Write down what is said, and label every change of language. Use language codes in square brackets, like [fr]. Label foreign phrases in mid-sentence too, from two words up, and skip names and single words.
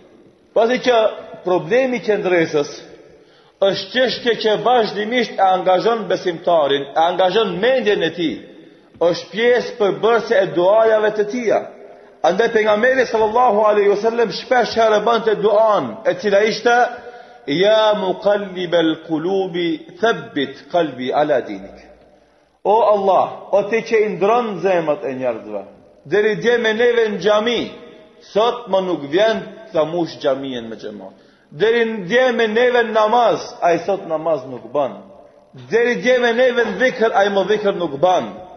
[sq] Pasi që problemi i qendresës është çështje që vazhdimisht e angazhon besimtarin, e angazhon mendjen e tij. Është pjesë përbërëse e duajave të tia. Andaj pejgamberi [ar] صلى الله عليه وسلم [sq] shpesh herë bante duan, e cila ishte [ar] يا مقلب القلوب ثبت قلبي على دينك. [sq] O Allah, o ti që i ndron zemrat e njerëzve. Deri dje me neve në xhami, sot më nuk vjen ta mush xhamien me xhamat. Deri dje me neve në namaz, ai sot namaz nuk bën. Deri dje me neve në dhikr, ai më dhikr nuk bën.